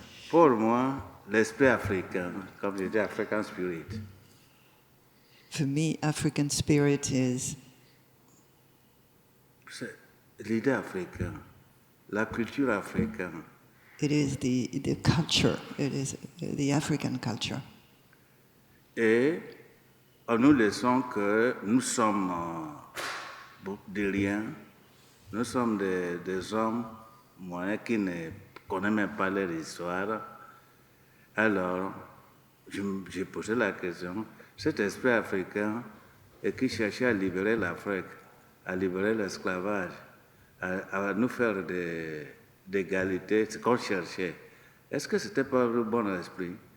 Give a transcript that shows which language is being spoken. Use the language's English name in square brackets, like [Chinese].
[French] Pour moi, l'esprit africain, comme je dis, African Spirit, [English] For me, African spirit is [French] c'est l'idée africaine, la culture africaine. [English] it is the culture. It is the African culture. [French] Et en nous laissant que nous sommes des riens, nous sommes des hommes moyens qui ne connaissent même pas leur histoire. Alors, j'ai posé la question, cet esprit africain et qui cherchait à libérer l'Afrique, à libérer l'esclavage, à nous faire d'égalité, ce qu'on cherchait, est-ce que ce n'était pas le bon esprit?